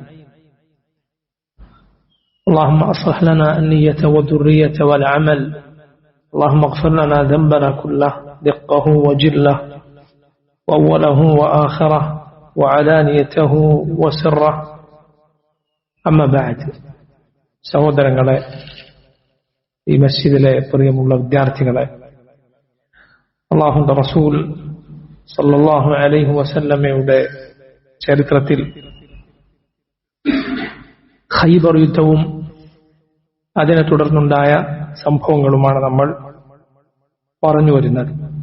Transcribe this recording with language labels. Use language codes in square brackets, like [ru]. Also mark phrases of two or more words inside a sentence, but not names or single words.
[ar] اللهم أصلح لنا النية والذرية والعمل. اللهم اغفر لنا ذنبنا كله دقه وجله وأوله وآخره وعلانيته وسره. أما بعد. [ml] സഹോദരങ്ങളെ, ഈ മസ്ജിദിലെ പ്രിയമുള്ള വിദ്യാർത്ഥികളെ, അല്ലാഹുവിന്റെ റസൂൽ [ar] صلى الله عليه وسلم [ml] ചരിത്രത്തിൽ ഖൈബർ യുദ്ധവും അതിനെ തുടർന്നുണ്ടായ സംഭവങ്ങളുമാണ് നമ്മൾ പറഞ്ഞു വരുന്നത്.